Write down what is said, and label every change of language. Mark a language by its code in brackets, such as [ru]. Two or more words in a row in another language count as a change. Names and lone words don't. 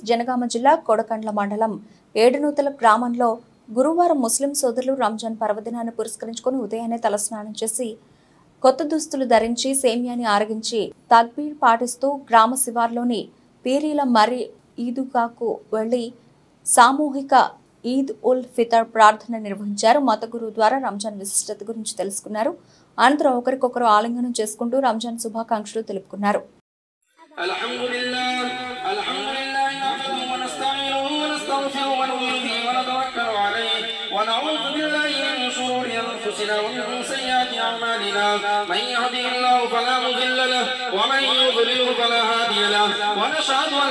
[te] జనగామ జిల్లా కొడకండ్ల మండలం ఏడునూతల గ్రామంలో గురువారం ముస్లిం సోదరులు రంజాన్ పర్వదినాన్ని పురస్కరించుకొని ఉదయాన్నే తలస్నానం చేసి కొత్త దుస్తులు ధరించి సేమియాని ఆరగించి తక్బీర్ పాటిస్తూ గ్రామ శివార్లోని పీరీల మరి ఈదుగాకు వెళ్లి సామూహిక ఈద్ ఉల్ ఫితర్ ప్రార్థన నిర్వహించారు. మత గురువు ద్వారా రంజాన్ విశిష్టత గురించి తెలుసుకున్నారు. అనంతరం ఒకరికొకరు ఆలింగనం చేసుకుంటూ రంజాన్ శుభాకాంక్షలు తెలుపుకున్నారు. [ar] ونعوذ بالله من شرور أنفسنا ومن سيئات أعمالنا من يهده الله فلا مضل له ومن يضلل فلا هادي له ونشهد أن